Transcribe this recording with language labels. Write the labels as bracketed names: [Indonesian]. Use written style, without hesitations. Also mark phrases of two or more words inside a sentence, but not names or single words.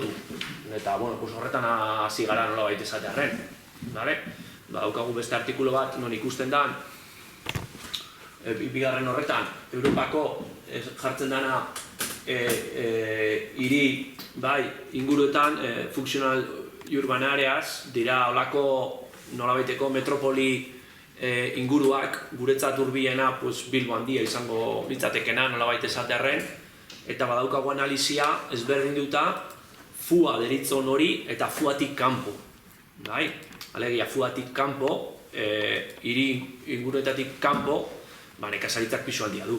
[Basque] Eta horretan hasi gara nolabait esaterren. Daukagu beste artikulu bat non ikusten da bigarren horretan, Europako jartzen dana hiri inguruetan, [English] functional urban areas, [Basque] dira olako nolabaiteko metropoli inguruak, guretzat hurbilena Bilbo handia izango litzatekena nolabait esatearren, eta badaukago analizia ezberdinduta FUA deritzon hori eta FUAtik kanpo. Alegia, FUAtik kanpo, hiri inguruetatik kanpo, nekazaritzak pisu handia du.